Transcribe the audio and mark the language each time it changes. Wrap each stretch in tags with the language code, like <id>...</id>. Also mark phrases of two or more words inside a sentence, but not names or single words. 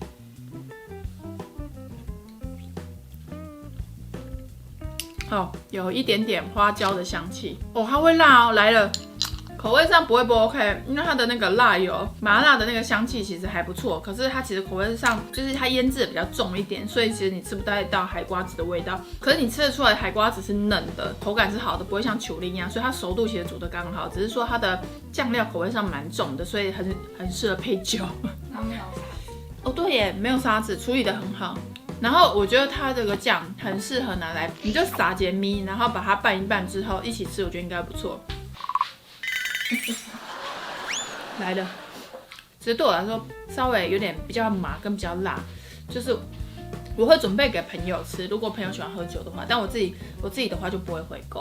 <zh>哦，有一點點花椒的香氣哦，它會辣哦，來了，口味上不會不 OK，因為它的那個辣油麻辣的那個香氣其實還不錯，可是它其實口味上就是它醃製的比較重一點，所以其實你吃不太到海瓜子的味道，可是你吃得出來海瓜子是嫩的，口感是好的，不會像球粒一樣，所以它熟度其實煮得剛好，只是說它的醬料口味上蠻重的，所以很適合配酒。然後沒有沙子哦，對耶，沒有沙子，處理得很好。然後我覺得它這個醬很適合拿來，你就撒點米，然後把它拌一拌之後一起吃，我覺得應該不錯。來了，其實對我來說稍微有點比較麻跟比較辣，就是我會準備給朋友吃，如果朋友喜歡喝酒的話，但我自己的話就不會回購。</zh>